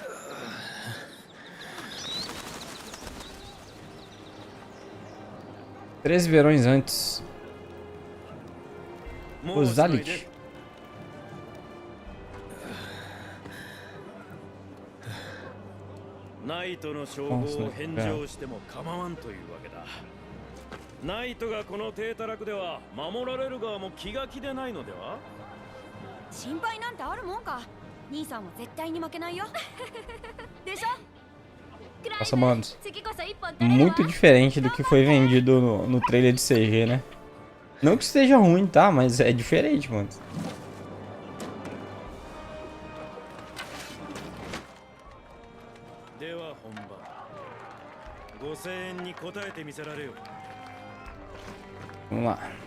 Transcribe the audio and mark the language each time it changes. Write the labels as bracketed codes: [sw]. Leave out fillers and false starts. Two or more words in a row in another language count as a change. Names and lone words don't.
[pt] Três verões antes. Osalit. [ja] Naito の称号を返上しても構わんというわけだ。ナイトがこの低たらくでは守られる側も気が気でないのでは？心配なんてあるもんか。兄さんは絶対に負けないよ。でしょ？ [pt] Nossa, mano, muito diferente do que foi vendido no trailer de CG, né? Não que esteja ruim, tá? Mas é diferente, mano. Vamos lá.